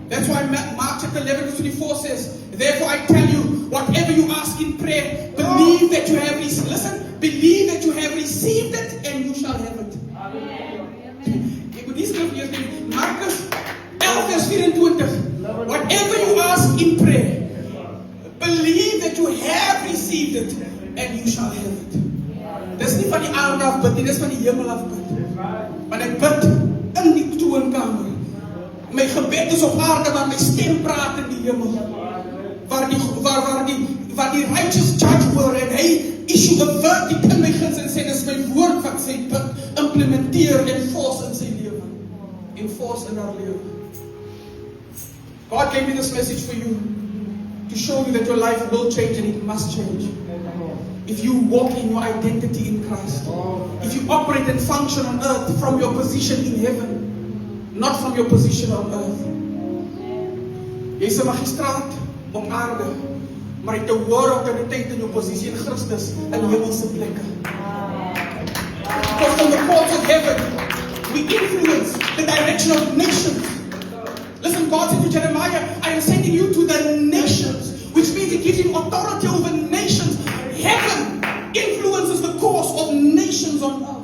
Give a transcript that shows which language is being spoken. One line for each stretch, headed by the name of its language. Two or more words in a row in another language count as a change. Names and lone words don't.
English: why Mark chapter 11 verse 24 says, therefore I tell you, whatever you ask in prayer, believe that you have received. Listen, believe that you have received it and you shall have it.
Afrikaans: Ek moet nie skrif lees nie. Markus 11 vers 24.
English: Whatever you ask in prayer, believe that you have received it and you shall have it.
Afrikaans: Dis nie van die aarde af bid nie, dis van die hemel af bid. Want ek bid in die troonkamer. My gebed is op aarde, maar my stem praat in die hemel. Waar die
English: righteous judge
Afrikaans: hoor en hy
English: issue a verdict
Afrikaans: in my guns en sê, dis my woord wat sy implementeer en force in sy lewe. En force in haar lewe.
English: God gave me this message for you to show you that your life will change and it must change. If you walk in your identity in Christ, if you operate and function on earth from your position in heaven, not from your position on earth.
Afrikaans: Jy is 'n magistraat op aarde, maar jy het 'n hoër autoriteit in jou posisie in Christus in hemelse plekke.
English: Because from the courts of heaven, we influence the direction of nations. Listen, God said to Jeremiah, I am sending you to the nations, which means He gives him authority over nations. Heaven influences the course of nations on earth.